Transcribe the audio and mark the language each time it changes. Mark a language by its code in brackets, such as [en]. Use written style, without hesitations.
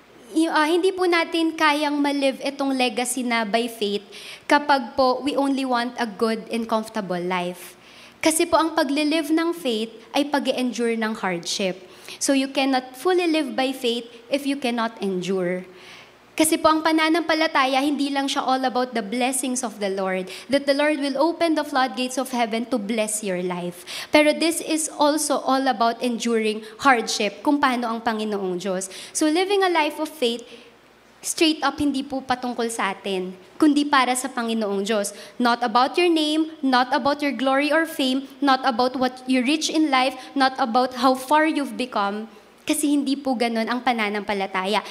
[tl] Hindi po natin kayang malive itong legacy na by faith kapag po [en] we only want a good and comfortable life. [tl] Kasi po ang paglilive ng faith ay pag-endure ng hardship. [en] So you cannot fully live by faith if you cannot endure. [tl] Kasi po ang pananampalataya, hindi lang siya [en] all about the blessings of the Lord, that the Lord will open the floodgates of heaven to bless your life. Pero this is also all about enduring hardship, [tl] kung paano ang Panginoong Diyos. [en] So living a life of faith, straight up [tl] hindi po patungkol sa atin, kundi para sa Panginoong Diyos. [en] Not about your name, not about your glory or fame, not about what you reach in life, not about how far you've become. [tl] Kasi hindi po ganun ang pananampalataya.